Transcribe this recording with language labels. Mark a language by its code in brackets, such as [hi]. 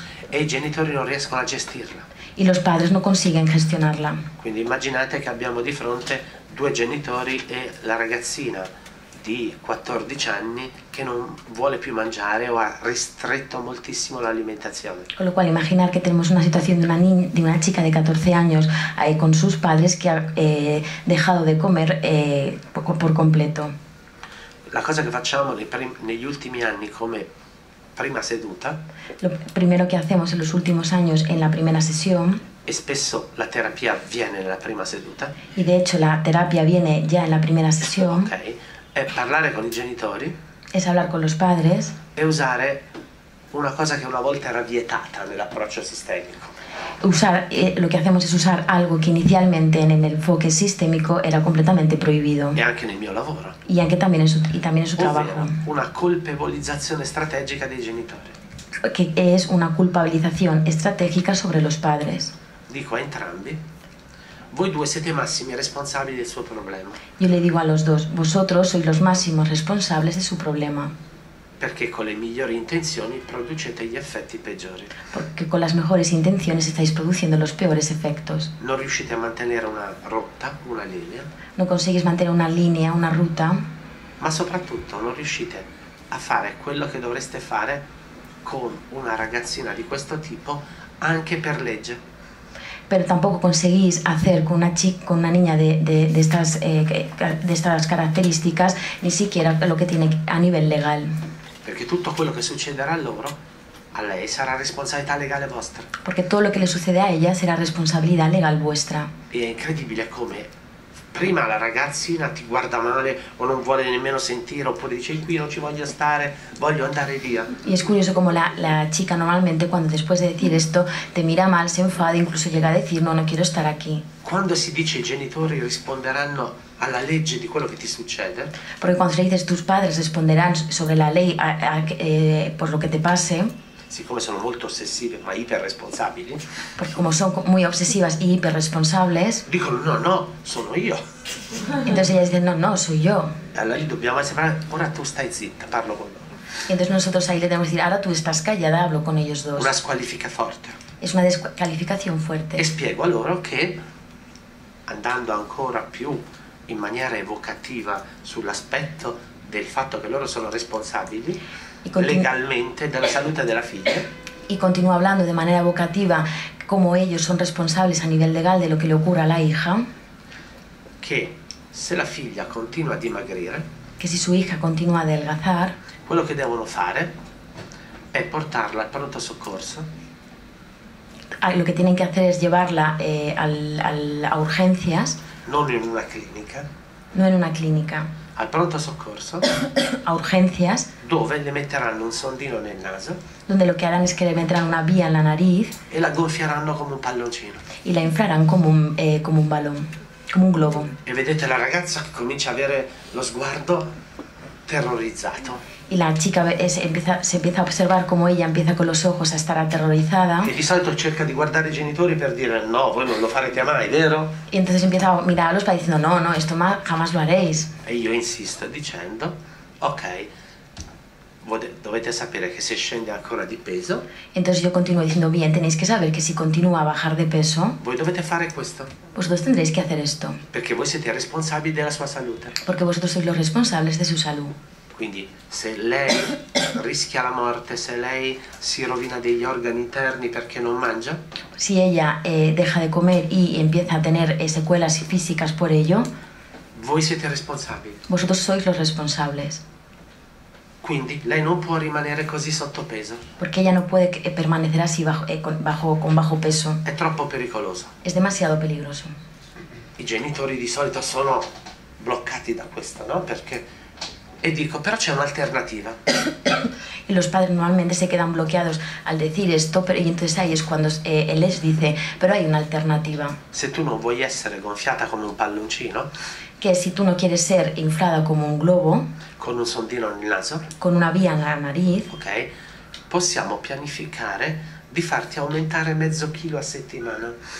[it] E i genitori non riescono a gestirla. [es] Y los padres no consiguen gestionarla. [it] Quindi immaginate che abbiamo di fronte 2 genitori e la ragazzina di 14 anni che non vuole più mangiare o ha ristretto moltissimo l'alimentazione. [es] Con lo cual, imaginar que tenemos una situación de una chica de 14 años con sus padres que ha dejado de comer por completo. [it] La cosa che facciamo negli ultimi anni come prima seduta, [es] Lo primero que hacemos en los últimos años en la primera sesión, [it] e spesso la terapia avviene nella prima seduta, [es] y de hecho la terapia viene ya en la primera sesión, [it] ok, è parlare con i genitori [es] es hablar con los padres [it] e è usare una cosa che una volta era vietata nell'approccio sistemico. [es] Lo que hacemos es usar algo que inicialmente en el enfoque sistémico era completamente prohibido. [it] E anche nel mio lavoro. [es] Y también en su trabajo. [it] Ovvero una colpevolizzazione strategica dei genitori. [es] Que es una culpabilización estratégica sobre los padres. [it] Dico a entrambi, voi due siete i massimi responsabili del suo problema. [es] Yo le digo a los dos, vosotros sois los máximos responsables de su problema. [it] Perché con le migliori intenzioni producete gli effetti peggiori. [es] Porque con las mejores intenciones estáis produciendo los peores efectos. [it] Non riuscite a mantenere una rotta, una linea. [es] No conseguís mantener una línea, una ruta. [it] Ma soprattutto non riuscite a fare quello che dovreste fare con una ragazzina di questo tipo anche per legge. [es] Pero tampoco conseguís hacer con una niña de estas características ni siquiera lo que tiene a nivel legal. [it] Perché tutto quello che succederà a loro, a lei sarà responsabilità legale vostra. [es] Porque todo lo que le sucede a ella será responsabilidad legal vuestra. [it] E è incredibile come prima la ragazzina ti guarda male o non vuole nemmeno sentire, oppure dice qui non ci voglio stare, voglio andare via. [es] Y es curioso como la chica normalmente cuando después de decir esto te mira mal, se enfada, incluso llega a decir no quiero estar aquí. [it] Quando si dice i genitori risponderanno alla legge di quello che ti succede, [es] porque cuando le dices tus padres responderán sobre la ley por lo que te pase, [it] siccome sono molto ossessive ma iperresponsabili, [es] porque como son muy obsesivas y hiperresponsables, [it] dicono no, sono io. [es] Entonces ellas dicen no, soy yo. [it] Allora gli dobbiamo sembrare, ora tu stai zitta, parlo con loro. [es] Y entonces nosotros ahí le tenemos que decir, ahora tú estás callada, hablo con ellos dos. [it] Una squalifica forte. [es] Es una descalificación fuerte. [it] E spiego a loro che, andando ancora più in maniera evocativa sull'aspetto del fatto che loro sono responsabili legalmente della salute della figlia. [es] Y continúa hablando de manera evocativa como ellos son responsables a nivel legal de lo que le ocurra a la hija. [it] Che se la figlia continua a dimagrire, [es] que si su hija continúa a adelgazar, [it] quello che devono fare è portarla al pronto soccorso. [es] Lo que tienen que hacer es llevarla a urgencias. [it] Non in una clinica. [es] No en una clínica. [it] Al pronto soccorso. [es] A urgencias. [it] Dove le metteranno un sondino nel naso. [es] Donde lo que harán es que le meterán una vía en la nariz. [it] E la gonfieranno come un palloncino. [es] Y la inflarán como un balón, como un globo. [it] E vedete la ragazza che comincia a avere lo sguardo terrorizzato. [es] Y la chica se empieza a observar como ella empieza con los ojos a estar aterrorizada. [it] E di solito cerca di guardare i genitori per dire no, voi non lo farete mai, vero? [es] Y entonces empieza a mirar a los padres diciendo no, esto jamás lo haréis. [it] E io insisto dicendo ok, dovete sapere che se scende ancora di peso. [es] Entonces yo continúo diciendo bien, tenéis que saber que si continúa a bajar de peso, [it] voi dovete fare questo. [es] Vosotros tendréis que hacer esto. [it] Perché voi siete responsabili della sua salute. [es] Porque vosotros sois los responsables de su salud. [it] Quindi se lei rischia la morte, se lei si rovina degli organi interni perché non mangia, [es] si ella deja de comer y empieza a tener secuelas físicas por ello, [it] voi siete responsabili. [es] Vosotros sois los responsables. [it] Quindi lei non può rimanere così sottopeso. [es] Porque ella no puede permanecer así con bajo peso. [it] È troppo pericoloso. [es] Es demasiado peligroso. [it] I genitori di solito sono bloccati da questo, no? Perché e dico, però c'è un'alternativa. [es] Y los padres normalmente se quedan bloqueados al decir esto, y entonces ahí es cuando él les dice, pero hay una alternativa. [it] Se tu non vuoi essere gonfiata come un palloncino, [es] que si tú no quieres ser inflada como un globo, [it] con un sondino nel naso, [es] con una vía en la nariz, [it] ok, possiamo pianificare di farti aumentare mezzo chilo a settimana.